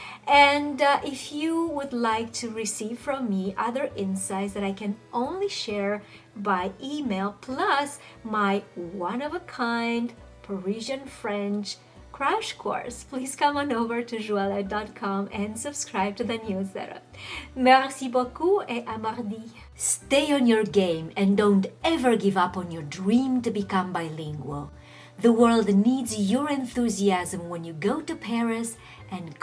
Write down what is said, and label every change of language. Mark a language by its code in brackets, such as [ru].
[en] And if you would like to receive from me other insights that I can only share by email, plus my one-of-a-kind Parisian French crash course, please come on over to Llyane.com and subscribe to the newsletter. [fr] Merci beaucoup et à mardi. [en] Stay on your game and don't ever give up on your dream to become bilingual. The world needs your enthusiasm when you go to Paris and conquer the other half of the world.